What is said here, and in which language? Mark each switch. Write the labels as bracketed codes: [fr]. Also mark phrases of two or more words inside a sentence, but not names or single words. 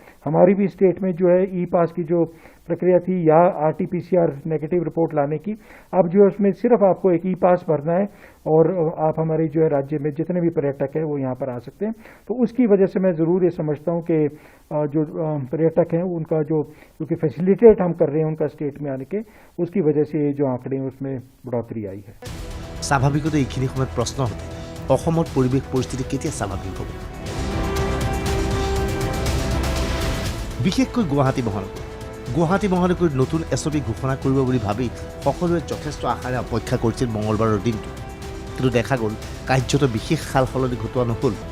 [hi] हमारी भी स्टेट में जो है [en] e pass [hi] की जो प्रक्रिया थी या RT-PCR [en] negative report [hi] लाने की, अब जो है उसमें सिर्फ आपको एक [en] e pass [hi] भरना है और आप हमारे जो है राज्य में जितने भी पर्यटक हैं वो यहाँ पर आ सकते हैं। तो उसकी वजह से मैं ज़रूर ये समझता हूँ कि जो पर्यटक हैं उनका जो क्योंकि फैसिलिटेट हम कर रहे हैं उनका स्टेट में आने के, उसकी वजह से ये जो आंकड़े हैं उसमें बढ़ोतरी आई है। [as] স্বাভাৱিকতে এইখিনি সময়ত প্ৰশ্ন হতে অসমত পৰিৱেশ পৰিস্থিতি কেতিয়া স্বাভাৱিক হ'ব? বিশেষকৈ গুৱাহাটী মহানগৰীত নতুন SOP ঘোষণা কৰিব বুলি ভাবি সকলোৱে যথেষ্ট আশাৰে অপেক্ষা কৰিছিল মঙলবাৰৰ দিনটো, কিন্তু দেখা গ'ল কাৰ্যত বিশেষ সাল সলনি ঘটোৱা নহ'ল।